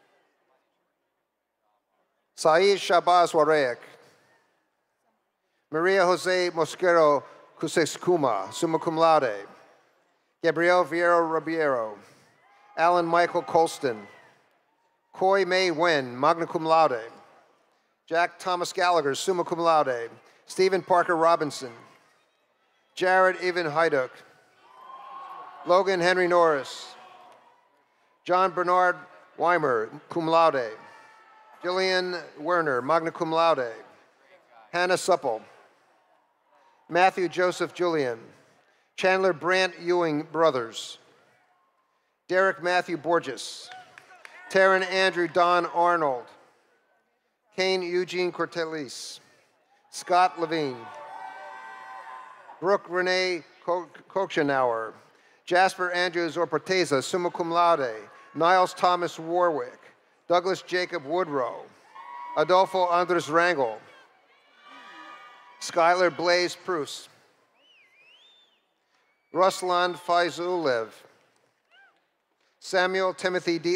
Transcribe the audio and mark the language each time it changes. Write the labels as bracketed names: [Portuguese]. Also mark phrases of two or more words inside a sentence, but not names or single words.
[English] Saeed Shabazz Warek, Maria Jose Mosquero Cusescuma, [Latin] summa cum laude, [English] Gabriel Vieira Ribeiro, Alan Michael Colston, Coy May Wen, [Latin] magna cum laude, [English] Jack Thomas Gallagher, [Latin] summa cum laude, [English] Stephen Parker Robinson, Jared Evan Hyduk, Logan Henry Norris, John Bernard Weimer, [Latin] cum laude, Gillian Werner, magna cum laude, [English] Hannah Supple, Matthew Joseph Julian, Chandler Brant Ewing Brothers, Derek Matthew Borges, Taryn Andrew Don Arnold, Kane Eugene Cortelis, Scott Levine, Brooke Renee Kochenauer, Jasper Andrews Orpoteza, [Latin] summa cum laude, [English] Niles Thomas Warwick, Douglas Jacob Woodrow, Adolfo Andres Rangel, Skylar Blaze Prus, Ruslan Faizulev, Samuel Timothy D.